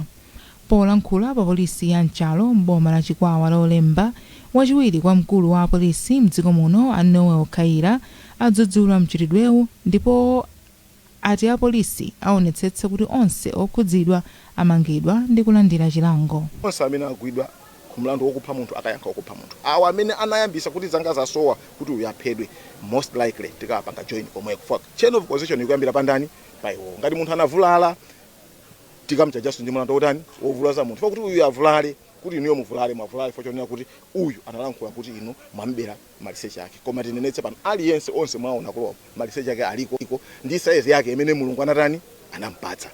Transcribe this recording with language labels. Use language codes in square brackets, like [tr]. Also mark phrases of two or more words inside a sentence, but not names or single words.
[ny] Polankhula pa polisi ya Mchalo m'boma la Chikwawa lolemba, wachiwiri kwa mkulu wa polisi mdziko muno Noel Kaira adzudzula mchitidwewu ndipo ati apolisi aonetsetsa kuti onse okhudzidwa amangidwa ndi kulandira chilango. Onse amene agwidwa kumlandu wokupha munthu akayankha wokupha munthu. Awa amene anayambisa kuti zanga zasowa kuti uyaphedwe, [en] most likely [ny] tikapanga join komwe kufa. [en] Chain of causation [ny] ikuyambira pandani paiwo. Ngati munthu anavulala tikamchajaso ndi mlandu wotani wovulaza munthu. Kuti uyu avulale kuti iniyo muvulale mwavulale fochonera kuti uyu analankhula kuti inu mwambera maliseche yake. Koma tinenetse pano aliyense onse mwaona kulowa maliseche yake aliko ndi size yake imene Mulungu anatani anampatsa.